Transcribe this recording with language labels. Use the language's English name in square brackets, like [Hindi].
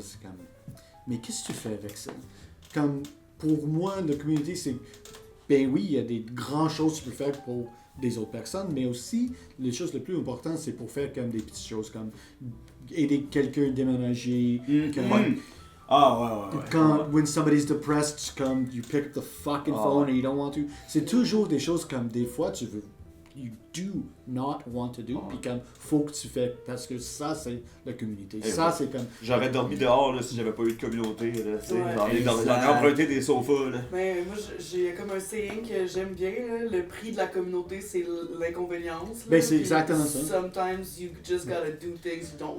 [French] C'est comme, mais qu'est-ce que tu fais avec ça? Comme, pour moi, la communauté, c'est, ben oui, il y a des grandes choses que tu peux faire pour des autres personnes, mais aussi, les choses les plus importantes, c'est pour faire comme des petites choses, comme aider quelqu'un à déménager, comme... Ah, ouais. [English] Quand, when somebody's depressed, comme you pick up the fucking phone and you don't want to. [French] C'est toujours des choses comme des fois tu veux, you do not want to do, puis comme faut que tu fais, parce que ça c'est la communauté. Ça c'est comme. J'aurais dormi dehors là, si j'avais pas eu de communauté. Là, tu sais. Ouais. J'en ai emprunté des sofas. Là. Mais moi, j'ai comme un saying que j'aime bien, là, le prix de la communauté, c'est l'inconvénience. Ben, c'est Puis exactement ça. [English] Sometimes you just gotta do things you don't